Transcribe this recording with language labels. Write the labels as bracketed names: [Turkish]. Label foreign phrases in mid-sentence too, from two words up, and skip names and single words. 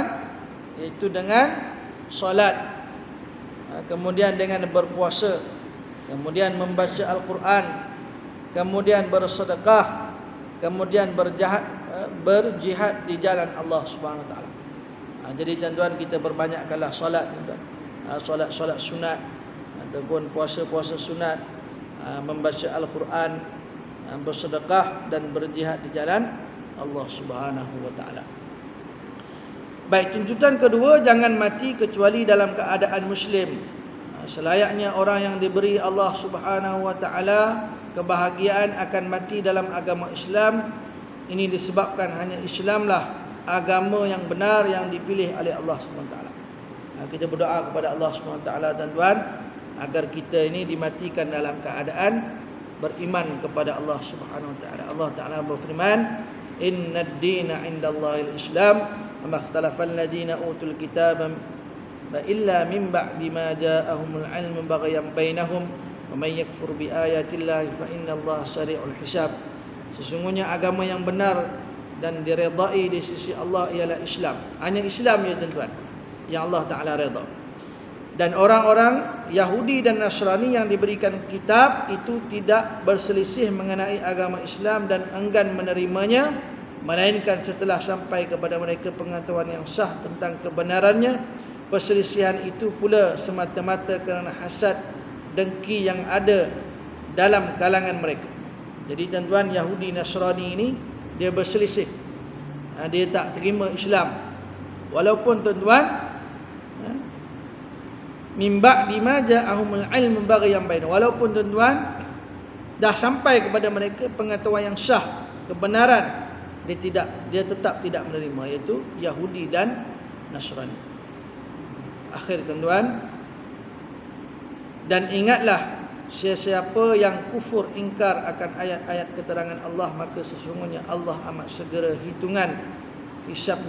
[Malay] Iaitu dengan solat, kemudian dengan berpuasa, kemudian membaca Al-Quran, kemudian bersedekah, kemudian berjihad di jalan Allah [Arabic] سبحانه وتعالى. [Malay] Jadi tuan-tuan, kita berbanyakkanlah solat, solat sunat ataupun puasa sunat, membaca Al-Quran, bersedekah dan berjihad di jalan Allah [Arabic] سبحانه وتعالى. [Malay] Baik, tuntutan kedua, jangan mati kecuali dalam keadaan muslim. Selayaknya orang yang diberi Allah [Arabic] سبحانه وتعالى [Malay] kebahagiaan akan mati dalam agama Islam. Ini disebabkan hanya Islamlah agama yang benar yang dipilih oleh Allah [Arabic] سبحانه وتعالى. [Malay] Kita berdoa kepada Allah [Arabic] سبحانه وتعالى [Malay] tuan-tuan, agar kita ini dimatikan dalam keadaan beriman kepada Allah [Arabic] سبحانه وتعالى. [Malay] Allah Taala berfirman, [Arabic] إن الدين عند الله الإسلام وما اختلف الذين أوتوا الكتاب إلا من بعد ما جاءهم العلم بغيا بينهم ومن يكفر بآيات الله فإن الله سريع الحساب. [Malay] Sesungguhnya agama yang benar dan diredai di sisi Allah ialah Islam. Hanya Islam ya tuan-tuan yang Allah Ta'ala redha. Dan orang-orang Yahudi dan Nasrani yang diberikan kitab itu tidak berselisih mengenai agama Islam dan enggan menerimanya, melainkan setelah sampai kepada mereka pengetahuan yang sah tentang kebenarannya. Perselisihan itu pula semata-mata kerana hasad, dengki yang ada dalam kalangan mereka. Jadi tuan-tuan, Yahudi Nasrani ini dia berselisih. Dia tak terima Islam. Walaupun tuan-tuan, [Arabic] من بعد ما جاءهم العلم بغيا بينهم, [Malay] walaupun tuan-tuan dah sampai kepada mereka pengetahuan yang sah, kebenaran, dia tetap tidak menerima, iaitu Yahudi dan Nasrani. Akhir tuan-tuan, dan ingatlah, sesiapa yang kufur ingkar akan ayat-ayat keterangan Allah, maka sesungguhnya Allah amat segera hitungan hisabnya.